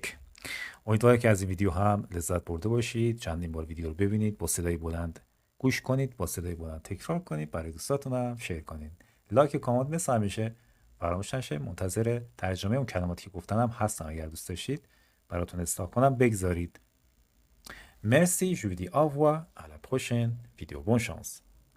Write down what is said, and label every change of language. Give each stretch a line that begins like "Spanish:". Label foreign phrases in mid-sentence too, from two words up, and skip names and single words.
Persian: امیدوارم که از این ویدیو هم لذت برده باشید. چندین بار ویدیو رو ببینید، با صدای بلند گوش کنید، با صدای بلند تکرار کنید، برای دوستاتون هم شیر کنید. لایک و کامنت مثل همیشه فراموش نشه. منتظر ترجمه اون کلماتی که گفتم هستم، اگر دوست داشتید براتون اصلاح کنم بگذارید.
French: Merci, je vous dis au revoir, à la prochaine vidéo. Bonne chance.